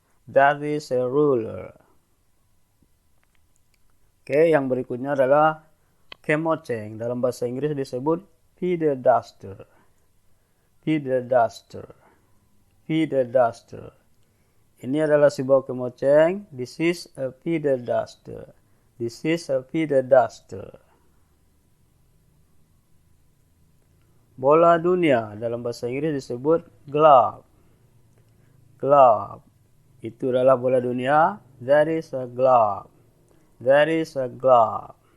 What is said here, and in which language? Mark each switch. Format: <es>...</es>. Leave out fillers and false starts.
<en>That is a ruler.</en> <id>Oke, yang berikutnya adalah kemoceng. Dalam bahasa Inggris disebut feather duster.</id> <en>Feather duster. Feather duster.</en> <id>Ini adalah sebuah kemoceng.</id> <en>This is a feather duster. This is a feather duster.</en> <id>Bola dunia dalam bahasa Inggris disebut glove.</id> <en>Glove.</en> <id>Itu adalah bola dunia.</id> <en>That is a glove. That is a glove.</en>